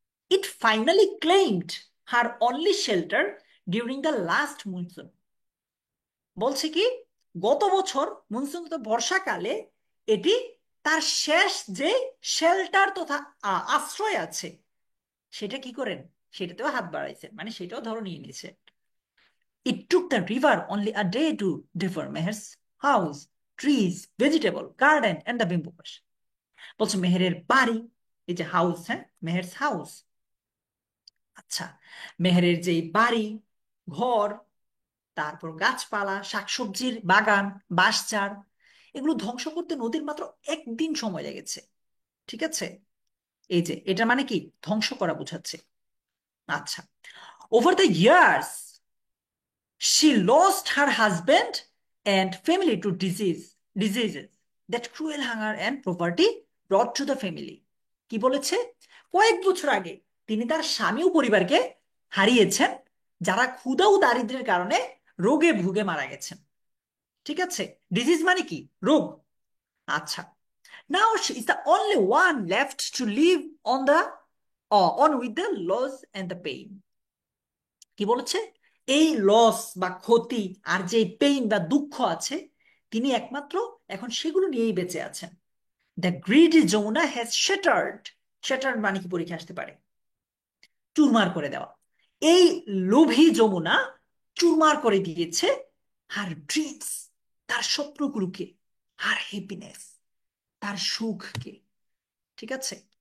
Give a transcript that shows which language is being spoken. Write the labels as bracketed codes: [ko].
[en] It finally claimed her only shelter during the last monsoon. [bn] বলছে কি, গত বছর মনসুন তো বর্ষাকালে এটি তার শেষ যে শেল্টার তথা আশ্রয় আছে সেটা কি করেন, সেটাতেও হাত বাড়াইছেন, মানে সেটাও ধরো নিয়ে নিয়েছে। [en] It took the river only a day to devour Meher's house, trees, vegetable, garden, and the bamboo bush. [bn] বলছে মেহেরের বাড়ি, এই যে হাউস, হ্যাঁ, মেহেরস হাউস। আচ্ছা, মেহেরের যে বাড়ি, ঘর, তারপর গাছপালা, শাকসবজির বাগান, বাঁশঝাড়, এগুলো ধ্বংস করতে নদীর মাত্র একদিন সময় লেগেছে। ঠিক আছে? এই যে এটা মানে কি, ধ্বংস করা বোঝাচ্ছে। [en] আচ্ছা, over the years she lost her husband and family to diseases that cruel hunger and poverty brought to the family. [bn] কি বলেছে? কয়েক বছর আগে তিনি তার স্বামী ও পরিবারকে হারিয়েছেন, যারা ক্ষুধা ও দারিদ্র্যের কারণে রোগে ভুগে মারা গেছেন। ঠিক আছে? ডিজিজ মানে কি? রোগ। [en] আচ্ছা, now she is the only one left to live on with the loss and the pain. [bn] কি বলেছে? এই লস বা ক্ষতি আর যে পেইন বা দুঃখ আছে, তিনি একমাত্র এখন সেগুলো নিয়েই বেঁচে আছেন। [en] The greedy Jamuna has shattered. Shattered [bn] মানে কি? পরীক্ষা আসতে পারে চুরমার করে দেওয়া। এই লোভী যমুনা চুরমার করে দিয়েছে [en] her dreams, [bn] তার স্বপ্নগুলোকে, [en] her happiness, [bn] তার সুখকে। ঠিক আছে?